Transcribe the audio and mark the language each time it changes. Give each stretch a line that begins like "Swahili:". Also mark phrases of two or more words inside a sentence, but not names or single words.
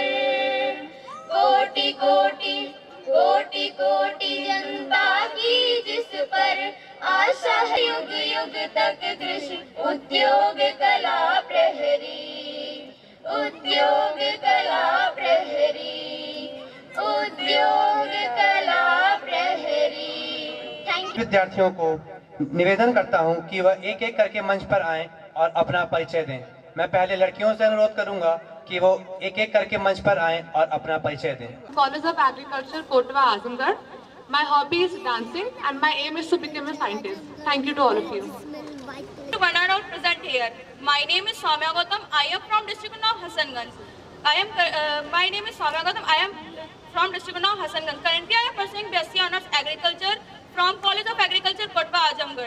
Hindi: कोटि कोटि कोटि कोटि जनता की जिस पर आशा है, युग युग तक कृषि उद्योग कला प्रहरी। उद्योग कला प्रहरी, उद्योग कला प्रहरी। विद्यार्थियों को निवेदन करता हूं कि वह एक एक करके मंच पर आएं और अपना परिचय दें। मैं पहले लड़कियों से अनुरोध करूंगा कि वो एक एक करके मंच पर आएं और अपना परिचय दें।
English: College of Agriculture, Kotwa, Azamgarh. My hobby is dancing and my aim is to become a scientist. Thank you to all of you. One and all present here. My name is Soumya Gautam. I am from district of Hassanganj. My name is Soumya Gautam. I am from district of Hassanganj. Currently, I am pursuing BSc Honours Agriculture from College of Agriculture, Kotwa, Azamgarh.